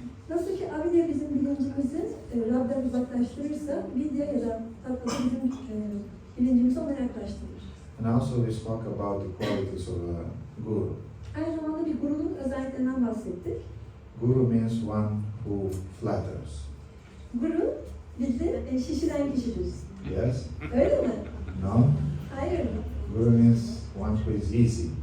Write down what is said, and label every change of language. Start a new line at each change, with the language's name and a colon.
Turkish: Nasıl ki avidya bizim bilincimizi Rab'den uzaklaştırırsa, vidya ya da Tattva bizim bilincimizi ona yaklaştırır.
English: And also we spoke about the qualities of a guru.
Turkish: Aynı zamanda bir gurunun özelliklerinden bahsettik.
English: Guru means one who flatters.
Turkish: Guru bizi şişiren kişidir.
English: Yes?
Turkish: Öyle mi?
English: No?
Turkish: Hayır.
English: Guru means one who is easy.